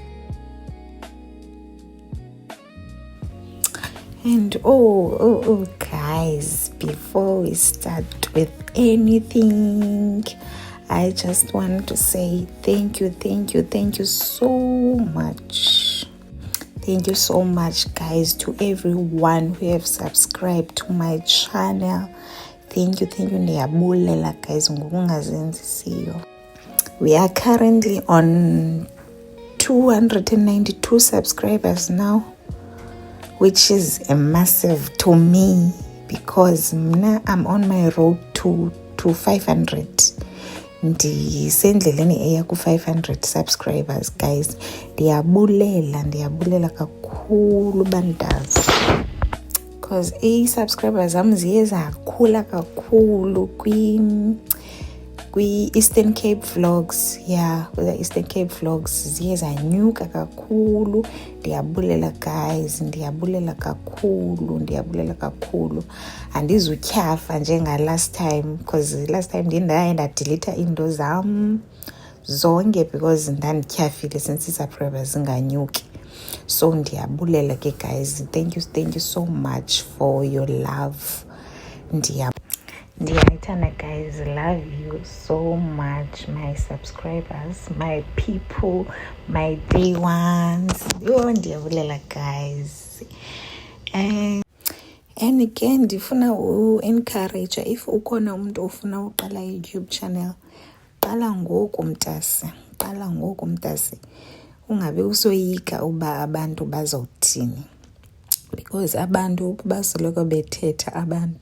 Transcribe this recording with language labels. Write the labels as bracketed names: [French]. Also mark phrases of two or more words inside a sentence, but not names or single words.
[English] And oh guys, before we start with anything, I just want to say thank you so much. Thank you so much guys, to everyone who have subscribed to my channel. Thank you [Xhosa] ndiyabulela guys ngokungazenzisiyo. [English] We are currently on 292 subscribers now, which is a massive to me, because I'm on my road to 500. [Xhosa] ndisendleleni eya ku-500 [English] subscribers guys. [Xhosa] Ndiyabulela kakhulu bandazi, because i-subscribers zam ziye zakhula kakhulu kwi-Eastern Cape Vlogs. Eastern Cape Vlogs ziye zanyuka kakhulu. Ndiyabulela guys, ndiyabulela kakhulu. Andizutyhafa njenga-last time, [English] because last time [Xhosa] ndaye ndadelita iinto zam zonke because ndandityhafile since ii-subscribers zinganyuki. So ndiyabulela ke guys, [English] thank you so much for your love. Ndiyayithanda guys, love you so much my subscribers, my people, my day ones. [Xhosa] Ndiyabulela guys. And again ndifuna u-encourage, if ukhona umuntu ofuna uqala i-YouTube channel, qala ngoku mntase, ungabe usoyika uba abantu bazawuthini, because abantu basoloko bethetha abantu.